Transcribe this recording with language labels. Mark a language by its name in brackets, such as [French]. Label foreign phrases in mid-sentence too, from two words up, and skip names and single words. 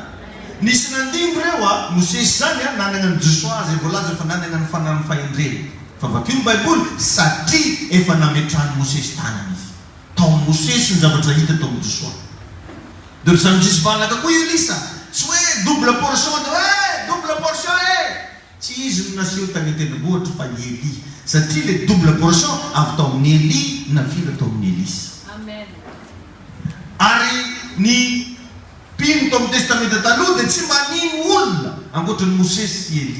[Malagasy] Nisy nandimby reo Mosesy zany nanana ny Joshua zay voalaza fa nanana ny fanan'ny fahendreny. Fa vakio ny Baiboly satria efa nametrahany Mosesy tanany izy. Tao Mosesy ny zavatra hita tao amin'ny Joshua. Dia ry zany Jesosy valaka koa Elisa. Tsy hoe [English] double portion double portion [Malagasy] tsy izy no naseho tany tendrombohitra fa Eli. Satria le [English] double portion [Malagasy] avy tao amin'ny Eli nafira tao amin'ny Elisa. Amen. Ary ny pino tao amin'ny testamenta taloha dia tsy manino olona ankoatran'ny Mosesy sy Eli.